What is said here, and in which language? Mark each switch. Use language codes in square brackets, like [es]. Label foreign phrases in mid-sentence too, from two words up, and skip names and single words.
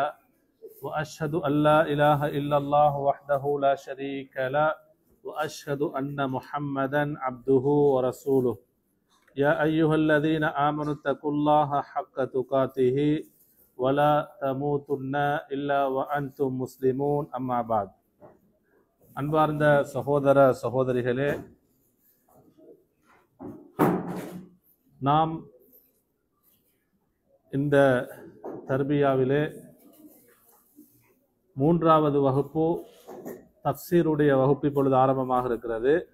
[ar] وأشهد أن لا إله إلا الله وحده لا شريك له وأشهد أن محمدا عبده ورسوله. يا أيها الذين آمنوا اتقوا الله حق تقاته ولا تموتن إلا وأنتم مسلمون. أما بعد. [ta] அன்பார்ந்த சகோதர சகோதரிகளே, நாம் இந்த தர்பியாவிலே மூன்றாவது வகுப்பு தஃப்சீருடைய வகுப்பு இப்பொழுது ஆரம்பமாக இருக்கிறது.